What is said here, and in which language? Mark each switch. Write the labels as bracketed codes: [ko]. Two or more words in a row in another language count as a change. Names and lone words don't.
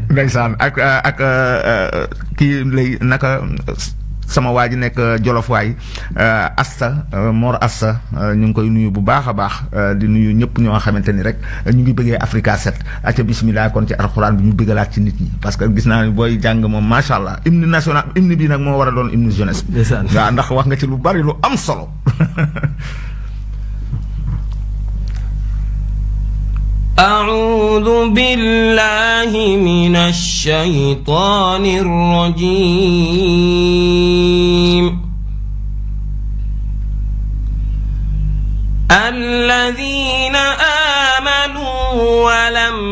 [wo] ndeysaan ak kii lay naka sama waa ji nekk Jolof waay Asta Mor Asta ñu ngi koy nuyu bu baax a baax di nuyu ñëpp ñoo xamante ni rek ñu ngi bëggee Africa 7 aca bismillah kon ci alxuraan bi ñu bëggalaat ci nit ñi [fr] parce que [wo] gis naa ni booy jàng moom [ar] ما شاء الله [fr] hymne national [wo] hymne bi nag moo war a doon [fr] hymne jeunesse [wo] bi. waaw ndax wax nga ci lu bari lu am solo. [ar] أعوذ بالله من الشيطان الرجيم الذين آمنوا ولم